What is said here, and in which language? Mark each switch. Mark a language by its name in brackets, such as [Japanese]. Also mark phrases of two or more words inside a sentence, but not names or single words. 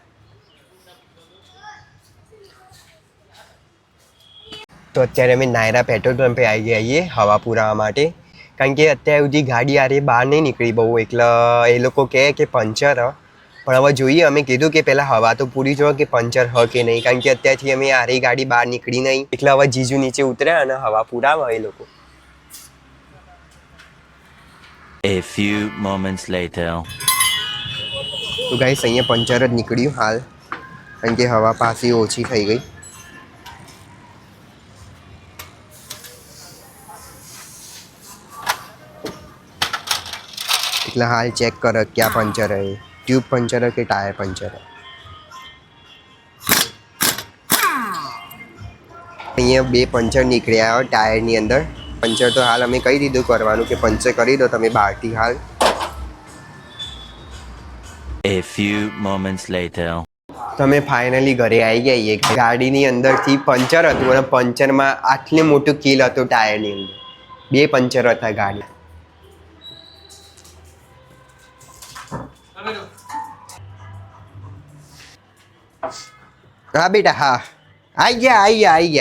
[Gujarati] તો અત્યારે અમે નાયરા પેટ્રોલ પંપે આવી ગયા છીએ હવા પુરાવા માટે, કારણ કે અત્યાર સુધી ગાડી આરે બહાર નહીં નીકળી બહુ, એટલે એ લોકો કહે કે પંચર હ. પણ હવે જોઈએ, અમે કીધું કે પહેલાં હવા તો પૂરી જો કે પંચર હ કે નહીં, કારણ કે અત્યારથી અમે આરી ગાડી બહાર નીકળી નહીં. એટલે હવે જીજુ નીચે ઉતર્યા અને હવા પુરાવા એ લોકો. [English] A few moments later. [Gujarati] તો ગાઈસ અહીંયા પંચર જ નીકળ્યું હાલ, કારણ કે હવા પાછી ઓછી થઈ ગઈ. એટલે હાલ ચેક કરો ક્યાં પંચર હે, ટ્યુબ પંચર કે ટાયર પંચર. અહીંયા 2 પંચર નીકળ્યા હોય ટાયરની અંદર. પંચર તો હાલ અમે કહી દીધું કરવાનું કે પંચર કરી દો તમે બહારથી હાલ. [English] A few moments later. [Gujarati] તમે ફાઇનલી ઘરે આવી ગયા. એક ગાડીની અંદરથી પંચર હતું અને પંચરમાં આટલું મોટું કીલ હતું ટાયરની અંદર. 2 પંચર હતા ગાડી. હા બેટા, હા આવી ગયા.